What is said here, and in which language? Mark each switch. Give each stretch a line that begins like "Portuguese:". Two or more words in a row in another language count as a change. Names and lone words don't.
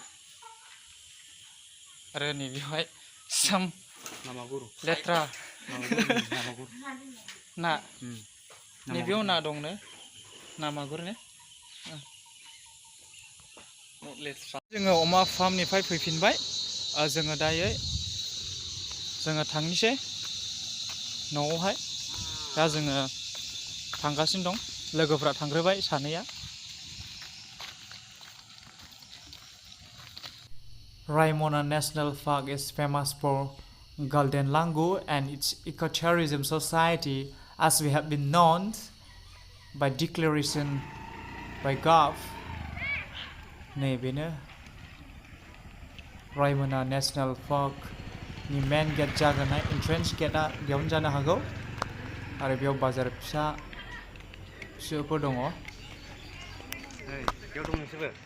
Bodo: आरो नैबेवहाय साम लेथ्रा ना नैबेयाव ना दंनो ना मागुर ने जोङो अमा फार्मनिफ्राय फैफिनबाय जोङो दायो जोङो थांनोसै न'आवहाय दा जोङो थांगासिनो दं लोगोफ्रा थांग्रोबाय सानैया
English: Raimona National Park is famous for golden langur and its ecotourism society as we have been known by declaration by Gov.
Bodo: नै बेनो Raimona National Park नि
English: main gate
Bodo: जागोननाय
English: entrance gate-आ
Bodo: बेयावनो जानो हागौ आरो बेयाव बाजार फिसाफोर दङ बेयाव दं नोंसोरबो